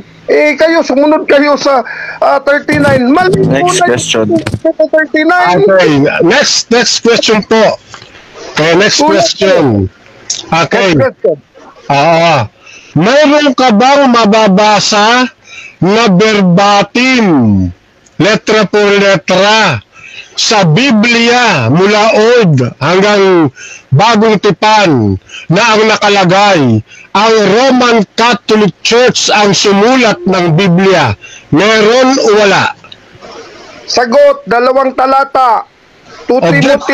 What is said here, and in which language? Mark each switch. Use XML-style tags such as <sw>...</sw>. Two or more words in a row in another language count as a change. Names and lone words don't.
<tl>Kayo, sumunod kayo sa 39. Mali</tl> <en>Next question. 39. Okay, next question po. Okay, next question. Okay.</en> <tl>Mayroon ka bang mababasa na verbatim,</tl> <es>letra por letra,</es> <tl>sa Biblia mula Old hanggang Bagong Tipan na ang nakalagay ang Roman Catholic Church ang sumulat ng Biblia? Meron o wala? Sagot, 2 talata. 2 Timothy.</tl>